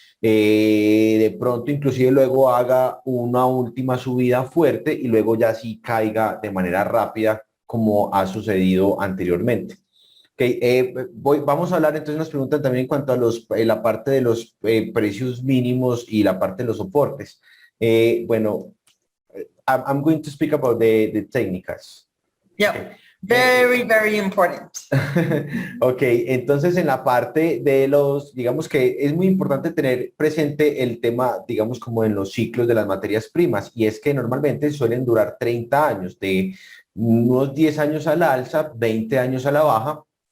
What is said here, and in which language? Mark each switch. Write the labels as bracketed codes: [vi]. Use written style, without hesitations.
[es] De pronto, inclusive luego haga una última subida fuerte y luego ya sí caiga de manera rápida, como ha sucedido anteriormente. Okay, vamos a hablar, entonces nos preguntan también en cuanto a la parte de los precios mínimos y la parte de los soportes. [en] Bueno, I'm going to speak about the técnicas. Yeah, very important. [es] Ok, entonces en la parte de digamos que es muy importante tener presente el tema, digamos, como en los ciclos de las materias primas, y es que normalmente suelen durar 30 años, de unos 10 años a la alza, 20 años a la baja.